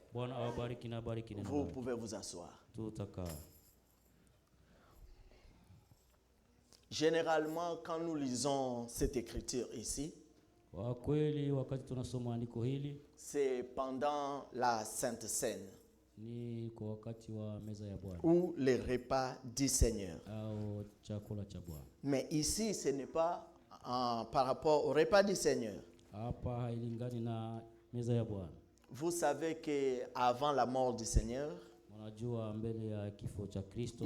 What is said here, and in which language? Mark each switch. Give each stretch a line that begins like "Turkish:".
Swahili: Bwana awabariki na bariki neno
French: Vous
Swahili: lake.
French: pouvez vous asseoir.
Swahili: Tutakaa.
French: Généralement, quand nous lisons cette écriture ici,
Swahili: Kwa kweli wakati tunasoma andiko hili
French: c'est pendant la Sainte Seine
Swahili: ni kwa wakati wa meza ya Bwana
French: ou les repas du Seigneur.
Swahili: au chakula cha Bwana.
French: Mais ici, ce n'est pas par rapport au repas du Seigneur.
Swahili: Hapa hailingani na meza ya Bwana.
French: Vous savez qu'avant la mort du Seigneur,
Swahili: Unajua mbele ya kifo cha Kristo